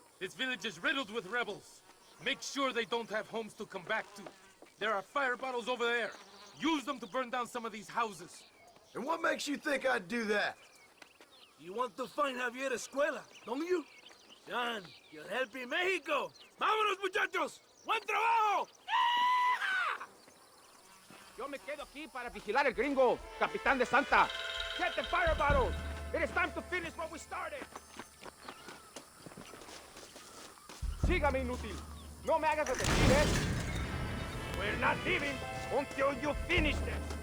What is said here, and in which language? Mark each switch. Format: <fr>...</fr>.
<en>This village is riddled with rebels. Make sure they don't have homes to come back to. There are fire bottles over there. Use them to burn down some of these houses. And what makes you think I'd do that? You want to find Javier Escuela, don't you? John, you're helping Mexico.</en> <es>¡Vámonos, muchachos! ¡Buen trabajo! Yo me quedo aquí para vigilar el gringo, Capitán de Santa.</es> <en>Get the fire bottles. It is time to finish what we started.</en> <es>Sígame, inútil. No me hagas repetir, ¿eh?</es> <en>We're not leaving until you finish this.</en>